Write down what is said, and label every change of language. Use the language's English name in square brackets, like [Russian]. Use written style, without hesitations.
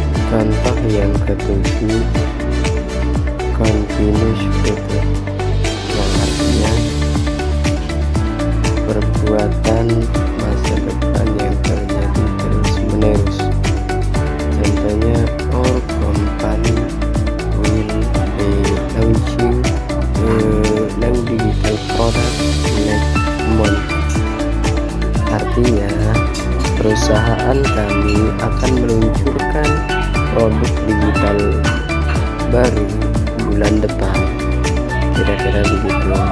[Indonesian] Contoh yang ke-7, [English] continuous future, [Indonesian] yang artinya perbuatan masa depan yang terjadi terus menerus. Contohnya, [English] our company will be launching new digital product next month. [Indonesian] Artinya, perusahaan kami akan meluncurkan produk digital baru bulan depan. Kira-kira begitu.